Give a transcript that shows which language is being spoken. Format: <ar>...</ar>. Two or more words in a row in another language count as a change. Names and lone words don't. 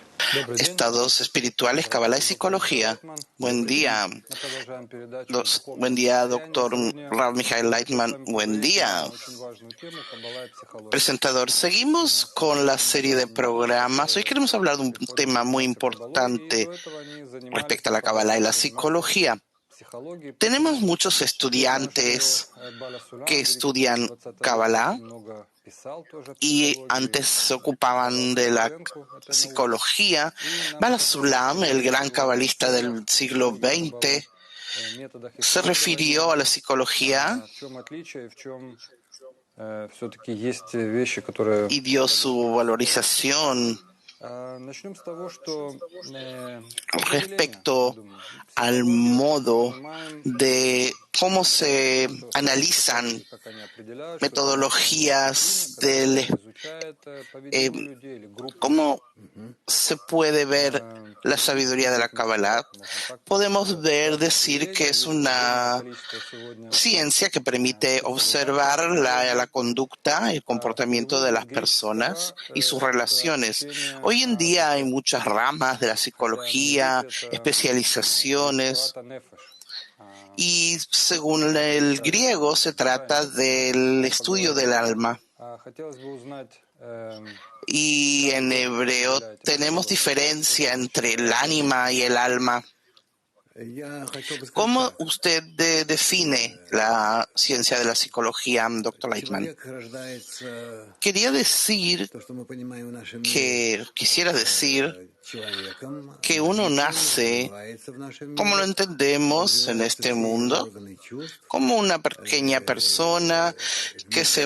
<ru>Добрый день.</ru> <es>Estados espirituales, Kabbalah y</es> <ru>Доктор Михаил</ru> <es>psicología.</es> <ru>Лайтман.</ru> <es>Buen día,</es> <ru>Мы продолжаем передачу</ru> <es>buen</es> <ru>«Духовное</ru> <es>día,</es> <ru>состояние».</ru> <es>doctor</es> <ru>Сегодня</ru> <es>Rav Michael</es> <ru>я хочу с</ru> <es>Leitman.</es> <ru>вами</ru> <es>Buen</es> <ru>поговорить</ru> <es>día,</es> <ru>на очень важную тему «Каббала и психология».</ru> <es>presentador.</es> <ru>У</ru> <es>Seguimos</es> <ru>нас</ru> <es>con la</es> <ru>очень</ru> <es>serie de</es> <ru>много людей,</ru> <es>programas. Hoy</es> <ru>которые</ru> <es>queremos hablar de un</es> <ru>приходят</ru> <es>tema muy</es> <ru>заниматься Каббалой, и</ru> <es>importante</es> <ru>до этого они занимались</ru> <es>respecto a</es> <ru>и</ru> <es>la Kabbalah y</es> <ru>продолжают</ru> <es>la</es> <ru>заниматься</ru> <es>psicología.</es> <ru>психологией.</ru> <es>Tenemos</es> <ru>Поэтому</ru> <es>muchos</es> <ru>я знаю, что</ru> <es>estudiantes</es> <ru>Баля</ru> <es>que</es> <ru>Сулям, великий пророк</ru> <es>estudian</es> <ru>20 века,</ru> <es>Kabbalah</es> <ru>очень много писал тоже о</ru> <es>y</es> <ru>психологии,</ru> <es>antes se</es> <ru>давал</ru> <es>ocupaban de</es> <ru>свою</ru> <es>la</es> <ru>оценку этой науке.</ru> <es>psicología.</es> <ru>И нам</ru> <es>Bala</es> <ru>очень хотелось</ru> <es>Sulam, el</es> <ru>поговорить</ru> <es>gran</es> <ru>о</ru> <es>cabalista</es> <ru>причинах</ru> <es>del siglo</es> <ru>психологии</ru> <es>XX,</es> <ru>Каббалы, методах</ru> <es>se refirió</es> <ru>исследования,</ru> <es>a la psicología</es> <ru>в чем отличие, в чем все-таки есть вещи, которые</ru> <es>y dio su</es> <ru>различаются полностью.</ru> <es>valorización</es> <ru>Начнем с того, что определение, я</ru> <es>respecto</es> <ru>думаю.</ru> <es>al</es> <ru>Психологию мы</ru> <es>modo</es> <ru>понимаем,</ru> <es>de cómo se</es> <ru>то, что такое</ru> <es>analizan</es> <ru>психологи, как они определяют, что это рациональная дисциплина,</ru> <es>metodologías</es> <ru>которая изучает eh, поведение людей или групп людей.</ru> <es>cómo se puede ver la sabiduría de la</es> <ru>Приблизительно</ru> <es>Kabbalah.</es> <ru>можно так</ru> <es>Podemos ver,</es> <ru>сказать,</ru> <es>decir que</es> <ru>определение.</ru> <es>es</es> <ru>Есть огромное</ru> <es>una</es> <ru>количество сегодня</ru> <es>ciencia que permite</es> <ru>специализаций в</ru> <es>observar la</es> <ru>психологии.</ru> <es>conducta y el comportamiento de</es> <ru>Перевод с</ru> <es>las personas</es> <ru>греческого</ru> <es>y sus</es> <ru>это</ru> <es>relaciones.</es> <ru>учение</ru> <es>Hoy en</es> <ru>о</ru> <es>día hay</es> <ru>душе.</ru> <es>muchas ramas de la</es> <ru>Хотя на</ru> <es>psicología,</es> <ru>иврите это</ru> <es>especializaciones,</es> <ru>греческовато нефеш.</ru> <es>y según</es> <ru>Душа</ru> <es>el</es> <ru>это</ru> <es>griego se</es> <ru>душа и</ru> <es>trata</es> <ru>нефеш, да,</ru> <es>del</es> <ru>мы</ru> <es>estudio</es> <ru>поговорим.</ru> <es>del alma.</es> <ru>Хотелось бы узнать,</ru> <es>Y</es> <ru>как</ru> <es>en</es> <ru>вы</ru> <es>hebreo</es> <ru>определяете</ru> <es>tenemos</es> <ru>психологию, как</ru> <es>diferencia entre</es> <ru>изучает</ru> <es>el ánima y el alma. ¿Cómo usted define la ciencia de la psicología, doctor Leitman? Quisiera decir que uno nace, como lo entendemos en este mundo, como una pequeña persona que</es>